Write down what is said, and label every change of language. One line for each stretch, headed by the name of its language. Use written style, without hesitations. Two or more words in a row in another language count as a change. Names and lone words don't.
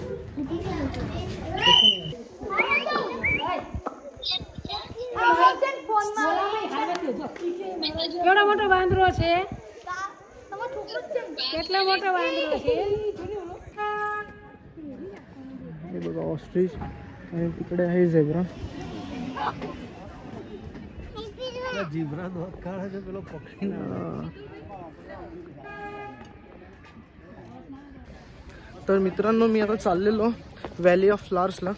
Marathi: एवढा मोठा वांदरो છે.
Gujarati: કેટલા મોટા વાંદરો છે.
Marathi: हे बघा ऑस्ट्रिच. आणि तिकडे आहे झेब्रा. झेब्रा काढायचं पेलो पक्षी. तर मित्रांनो मी आता चाललेलो व्हॅली ऑफ फ्लावर्सला.